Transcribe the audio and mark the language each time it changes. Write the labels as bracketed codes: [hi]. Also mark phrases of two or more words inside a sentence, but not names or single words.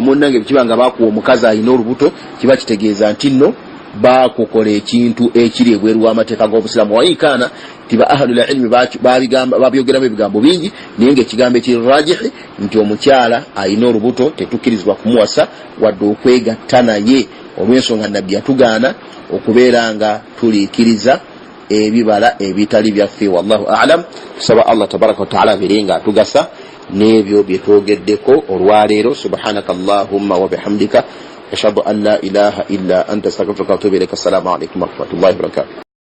[lg] munnange kiba nga bakuwa omukazi alina olubuto kiba kitegeeza nti nno bakukola ekintu ekiri ebweru w'amateeka g'obusiraamu wayikaana tiba [ar] أهل العلم [lg] babyogeramu ebigambo bingi naye ng'ekigambo ekiri rajihi nti omukyala alina olubuto tetukkirizibwa kumuwasa wadde okwegatta naye olw'ensonga nabbi yatugaana okubeera nga tuliikiriza ebibala ebitali byaffe. [ar] والله أعلم. [lg] Tusaba Allah [ar] تبارك وتعالى [lg] abeerenga atugasa n'ebyo bye twogeddeko olwaleero. [ar] سبحانك اللهم وبحمدك أشهد أن لا إله إلا أنت أستغفرك وأتوب إليك. السلام عليكم ورحمة الله وبركاته.